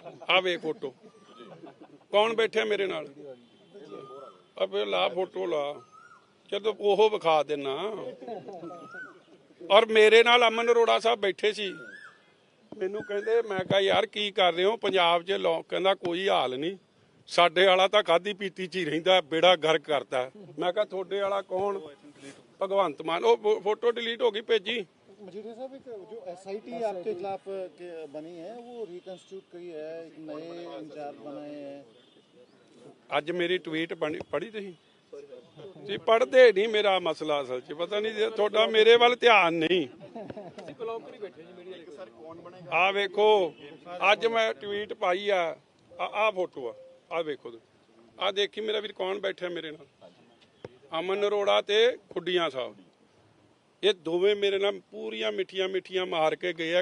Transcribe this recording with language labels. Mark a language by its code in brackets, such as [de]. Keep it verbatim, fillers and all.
[pa] ਆ ਵੇ ਫੋਟੋ, ਕੌਣ ਬੈਠਿਆ ਮੇਰੇ ਨਾਲ? ਆ ਫੇਰ ਲਾ ਫੋਟੋ ਲਾ, ਜਦੋਂ ਉਹ ਵਿਖਾ ਦੇਣਾ। ਔਰ ਮੇਰੇ ਨਾਲ ਅਮਨ ਅਰੋੜਾ ਸਾਹਿਬ ਬੈਠੇ ਸੀ, ਮੈਨੂੰ ਕਹਿੰਦੇ, ਮੈਂ ਕਿਹਾ ਯਾਰ ਕੀ ਕਰ ਰਹੇ ਹੋ ਪੰਜਾਬ 'ਚ? ਲੋਕ ਕਹਿੰਦਾ ਕੋਈ ਹਾਲ ਨਹੀਂ, ਸਾਡੇ ਵਾਲਾ ਤਾਂ ਖਾਦੀ ਪੀਤੀ 'ਚ ਹੀ ਰਹਿੰਦਾ, ਬੇੜਾ ਗਰਕ ਕਰਤਾ। ਮੈਂ ਕਿਹਾ ਤੁਹਾਡੇ ਵਾਲਾ ਕੌਣ? ਭਗਵੰਤ ਮਾਨ। ਉਹ ਫੋਟੋ ਡਿਲੀਟ ਹੋ ਗਈ, ਭੇਜੀ। [hi] मजीठिया साहब, एक जो एस आई टी आपके खिलाफ के- बनी है वो रिकन्स्टिट्यूट करी है, एक नए इंचार्ज बनाए हैं। [pa] ਅੱਜ ਮੇਰੀ ਟਵੀਟ ਬਣੀ- ਪੜ੍ਹੀ ਤੁਸੀਂ? ਤੁਸੀਂ ਪੜ੍ਹਦੇ ਨਹੀਂ, ਮੇਰਾ ਮਸਲਾ ਅਸਲ 'ਚ ਪਤਾ ਨਹੀਂ ਜੇ ਤੁਹਾਡਾ ਮੇਰੇ ਵੱਲ ਧਿਆਨ ਨਹੀਂ। ਆ ਵੇਖੋ, ਅੱਜ ਮੈਂ ਟਵੀਟ ਪਾਈ ਆ, ਆ ਆ ਫੋਟੋ ਆ, ਆ ਵੇਖੋ ਤੁਸੀਂ। ਆ ਦੇਖੀ ਮੇਰਾ ਵੀਰ ਕੌਣ ਬੈਠਾ ਮੇਰੇ ਨਾਲ? ਅਮਨ ਅਰੋੜਾ ਤੇ ਖੁੱਡੀਆਂ ਸਾਹਿਬ, ਇਹ ਦੋਵੇਂ ਮੇਰੇ ਨਾਲ ਪੂਰੀਆਂ ਮਿੱਠੀਆਂ ਮਿੱਠੀਆਂ ਮਾਰ ਕੇ ਗਏ ਆ।